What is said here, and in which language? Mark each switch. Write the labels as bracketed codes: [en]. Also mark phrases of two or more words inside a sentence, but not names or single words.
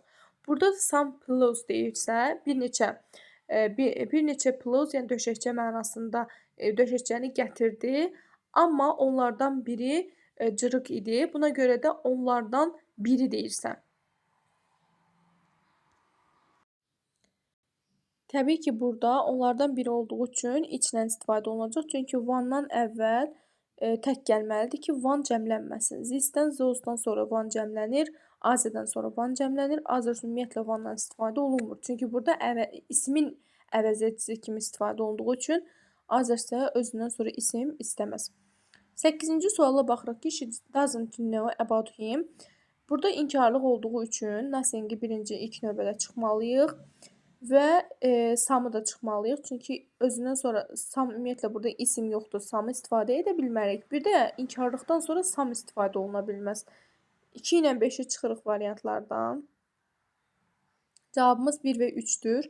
[az] Burada [en] some pillows [az] deyirsə, bir neçə pillows, yəni döşəkçə mənasında döşəkçəni gətirdi, amma onlardan biri cırıq idi. Buna görə də onlardan biri deyirsən. Təbii ki, burada onlardan biri olduğu üçün içlə istifadə olunacaq. Çünki one-dan əvvəl tək gəlməlidir ki, one cəmlənməsin. This-dən, those-dan sonra one cəmlənir. Azədən sonra one cəmlənir. Azər ümumiyyətlə one-dan istifadə olunmur. Çünki burada ismin əvəz edicisi kimi istifadə olunduğu üçün Azərsə özündən sonra isim istəməz. 8-ci suala baxırıq ki, [en] she doesn't know about him. [az] Burada inkarlıq olduğu üçün nothing-i birinci ilk növbədə çıxmalıyıq və samı da çıxmalıyıq. Çünki özündən sonra sam ümumiyyətlə burada isim yoxdur, samı istifadə edə bilmərik. Bir də inkarlıqdan sonra sam istifadə oluna bilməz. 2 ilə 5-i çıxırıq variantlardan. Cavabımız 1 və 3-dür.